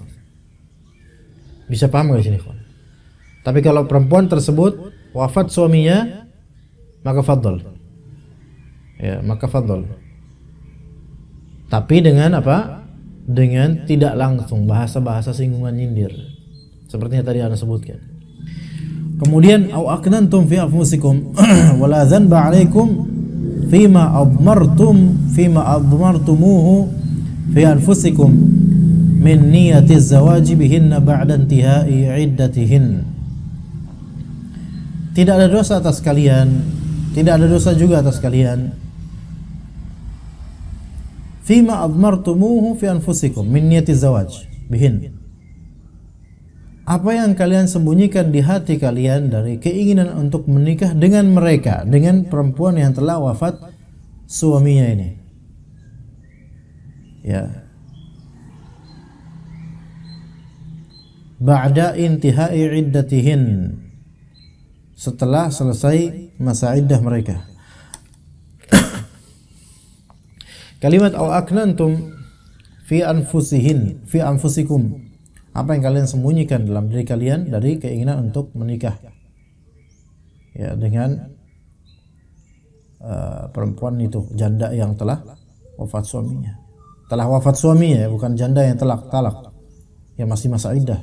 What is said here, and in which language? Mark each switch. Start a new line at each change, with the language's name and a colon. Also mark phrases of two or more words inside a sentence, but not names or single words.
Indonesian: Bisa paham gak sini, kawan? Tapi kalau perempuan tersebut wafat suaminya, maka fadl. Ya, maka fadl. Tapi dengan apa? Dengan tidak langsung, bahasa-bahasa singgungan nyindir. Seperti yang tadi Anda sebutkan.
Arabic: Kemudian أو أكننتم في أنفسكم ولا ذنب عليكم فيما أضمرتموه في أنفسكم من نية الزواج بهن بعد انتهاء عدتهن.
Indonesian: Tidak ada dosa atas kalian, tidak ada dosa juga atas kalian.
Arabic: فيما أضمرتموه في أنفسكم من نية الزواج بهن.
Indonesian: Apa yang kalian sembunyikan di hati kalian dari keinginan untuk menikah dengan mereka, dengan perempuan yang telah wafat suaminya ini. Ya.
Arabic: بعد انتهاء عدتهن,
Indonesian: setelah selesai masa iddah mereka.
Arabic: Kalimat أو أكننتم في أنفسكم,
Indonesian: apa yang kalian sembunyikan dalam diri kalian dari keinginan untuk menikah ya dengan perempuan itu, janda yang telah wafat suaminya. Telah wafat suaminya ya, bukan janda yang talak yang masih masa iddah.